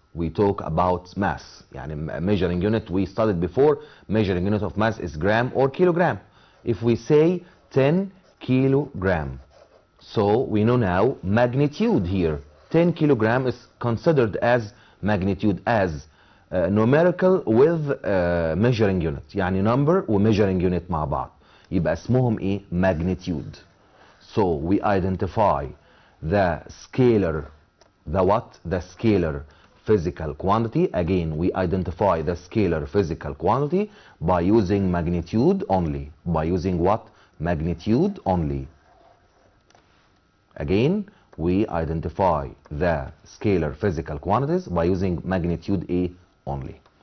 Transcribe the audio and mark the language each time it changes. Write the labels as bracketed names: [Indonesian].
[English] We talk about mass. [Arabic] يعني [English] measuring unit, we studied before, measuring unit of mass is gram or kilogram. If we say 10 kilogram, so we know now magnitude here. 10 kilogram is considered as magnitude, as numerical with measuring unit. [Arabic] يعني number و measuring unit مع بعض. يبقى اسمهم ايه؟ magnitude. [English] So we identify the scalar, the what? The scalar physical quantity. Again, we identify the scalar physical quantity by using magnitude only. By using what? Magnitude only. Again, we identify the scalar physical quantities by using magnitude A only.